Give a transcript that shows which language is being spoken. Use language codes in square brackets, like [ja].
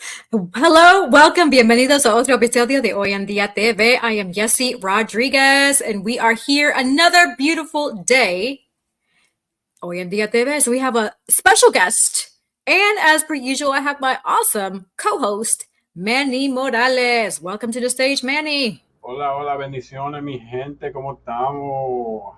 [en] Hello, welcome, [es] bienvenidos a otro episodio de Hoy en Día TV. [en] I am Yessie Rodriguez, and we are here another beautiful day. Hoy en Día TV. So we have a special guest, and as per usual, I have my awesome co-host Manny Morales. Welcome to the stage, Manny. [es] Hola, hola, bendiciones, mi gente, ¿cómo estamos?